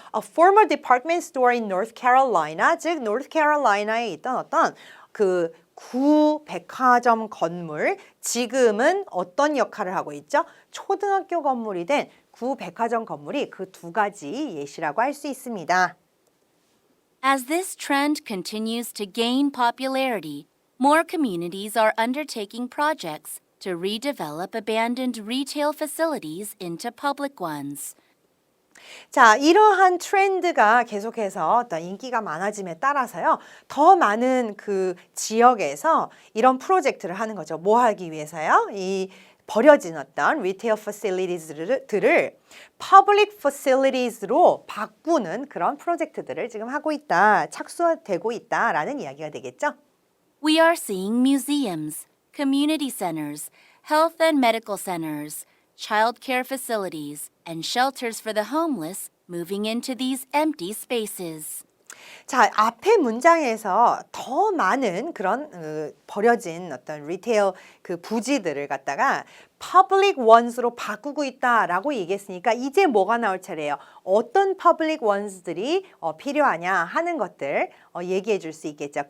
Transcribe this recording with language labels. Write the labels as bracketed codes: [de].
[en] A former department store in North Carolina, [ko] 즉 North Carolina에 있던 어떤 그 구 백화점 건물, 지금은 어떤 역할을 하고 있죠? 초등학교 건물이 된 구 백화점 건물이 그 두 가지 예시라고 할 수 있습니다. [en] As this trend continues to gain popularity, more communities are undertaking projects to redevelop abandoned retail facilities into public ones. [ko] 자, 이러한 트렌드가 계속해서 어떤 인기가 많아짐에 따라서요. 더 많은 그 지역에서 이런 프로젝트를 하는 거죠. 뭐 하기 위해서요? 이 버려진 어떤 리테일 facilities들을 public facilities로 바꾸는 그런 프로젝트들을 지금 하고 있다, 착수되고 있다라는 이야기가 되겠죠. [en] We are seeing museums, community centers, health and medical centers, child care facilities, and shelters for the homeless moving into these empty spaces. [ko] 자, 앞에 문장에서 더 많은 그런 버려진 어떤 리테일 그 부지들을 갖다가 public ones로 바꾸고 있다라고 얘기했으니까 이제 뭐가 나올 차례예요. 어떤 public ones들이 필요하냐 하는 것들 얘기해 줄 수 있겠죠.